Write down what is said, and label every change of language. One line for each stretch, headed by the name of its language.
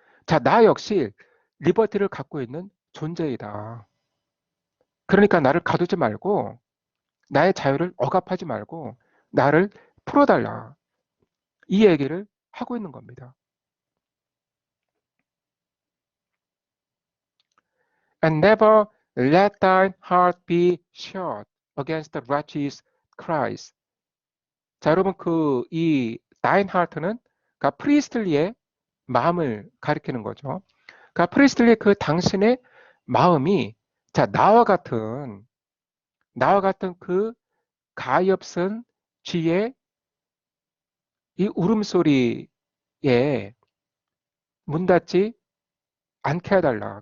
Korean: 자, 나 역시 리버티를 갖고 있는 존재이다. 그러니까 나를 가두지 말고 나의 자유를 억압하지 말고 나를 풀어달라. 이 얘기를 하고 있는 겁니다.
English: And never let thine heart be shut against the wretch's cries.
Korean: 자, 여러분 이
English: thine heart
Korean: 는 그러니까 프리스틀리의 마음을 가리키는 거죠. 그러니까 프리스틀리 그 당신의 마음이 자 나와 같은 그 가엾은 쥐의 이 울음소리에 문 닫지 않게 해달라.